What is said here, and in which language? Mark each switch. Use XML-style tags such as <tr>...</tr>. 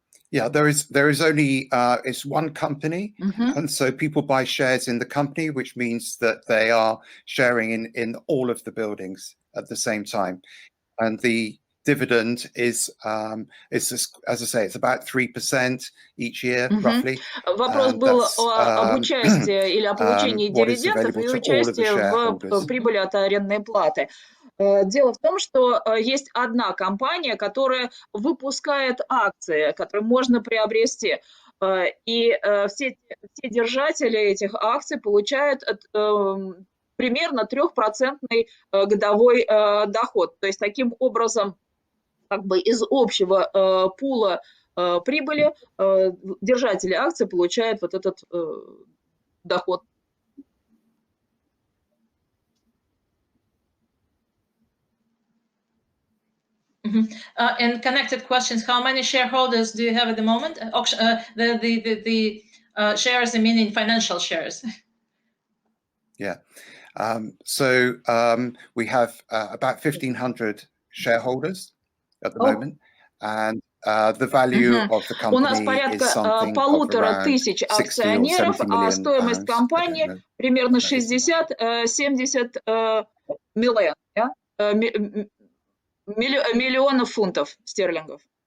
<en>Yeah, there is only it's one company, and so people buy shares in the company, which means that they are sharing in all of the buildings at the same time, and the dividend is as I say, it's about 3% each year, roughly.</en> <ru>Вопрос был об участии или о получении дивидендов и участии в прибыли от арендной платы. Дело в том, что есть одна компания, которая выпускает акции, которые можно приобрести, и все держатели этих акций получают примерно 3% годовой доход. То есть таким образом, как бы из общего пула прибыли держатели акций получают вот этот доход.</ru> <en>And connected questions: how many shareholders do you have at the moment? The shares, I mean, in financial shares. Yeah, so we have about 1,500 shareholders at the moment, and the value of the company</en> <ru>У нас порядка 1500 акционеров, а стоимость компании примерно 60-70 миллионов фунтов стерлингов.</ru>